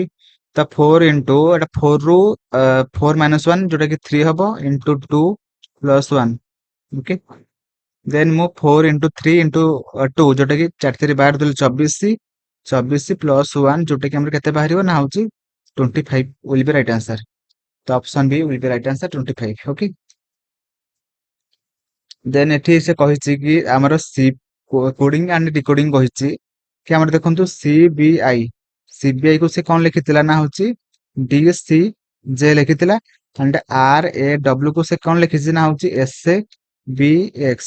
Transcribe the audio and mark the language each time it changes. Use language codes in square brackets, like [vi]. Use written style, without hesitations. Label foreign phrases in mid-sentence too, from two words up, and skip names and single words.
[or] ତ 4 ଇଣ୍ଟୁ ଏଟା 4 ରୁ 4 minus 1 ଯୋଉଟା କି 3 ହବ, ଇଣ୍ଟୁ 2 ପ୍ଲସ 1। [en] okay, then [or] ମୁଁ 4 ଇଣ୍ଟୁ 3 ଇଣ୍ଟୁ 2 ଯୋଉଟା କି 4 3 12 ଦେଲେ 24, 24 ପ୍ଲସ 1 ଯୋଉଟା କି ଆମର କେତେ ବାହାରିବ ନା ହଉଛି [en] 25 will be right answer। ତ option B will be right answer 25। okay, then [or] ଏଠି ସେ କହିଛି କି ଆମର [en] C coding and decoding [or] କହିଛି କି ଆମର ଦେଖନ୍ତୁ ସିବିଆଇ କୁ ସେ କଣ ଲେଖିଥିଲା ନା ହଉଛି ଡି ସି ଜେ ଲେଖିଥିଲା, ଆଣ୍ଡ ଆର ଏ ଡବ୍ଲ୍ୟୁ କୁ ସେ କଣ ଲେଖିଛି ନା ହଉଛି ଏସ ଏ ବି ଏକ୍ସ।